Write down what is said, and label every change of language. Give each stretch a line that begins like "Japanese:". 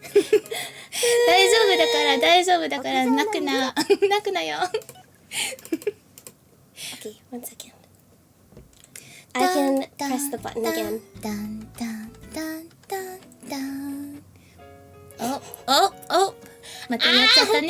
Japanese: から大丈夫だから泣くな泣くなよ。
English: Okay, 1 second. I can press the button again. Dun, dun, dun, dun, dun.
Japanese: Oh またやっちゃったね。